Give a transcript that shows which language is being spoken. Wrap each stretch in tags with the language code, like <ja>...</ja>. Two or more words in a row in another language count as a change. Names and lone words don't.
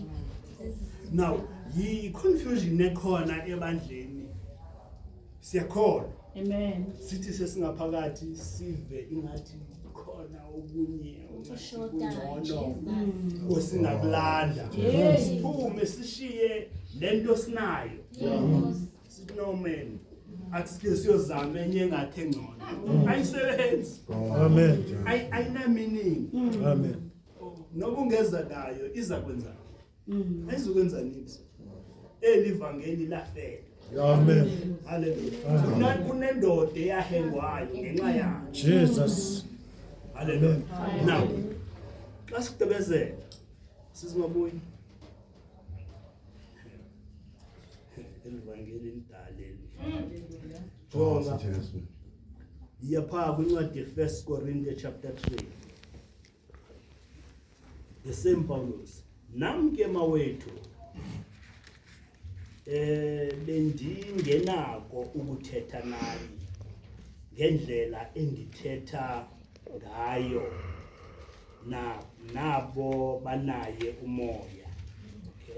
<xh>Now yi confusion ekhona ebandleni siyakholwa, Amen. sithi sesingaphakathi sive ingathi khona okunye kungcono osingakulanda, siphume sishiye lento sinayo, sithi no man athi siyozama enye engathi engcono, ayisebenzi, Amen. ayina meaning. Amen. Noba ungeza nayo iza kwenza ayizokwenza nithi elivangeli lafela. Amen. Hallelujah. Kunendoda eyahengwayo ngenxa yayo, Jesus. hallelujah. Now xa sigqibezela sizimabuyi elivangeli lidaleli ngoba iyapha kwincwadi ye-</xh> <en>1 Corinthians chapter 3, the same Paulus,</en> <xh>namke mawethu bendingenako ukuthetha nani ngendlela endithetha ngayo nabo banaye umoya, okay?</xh>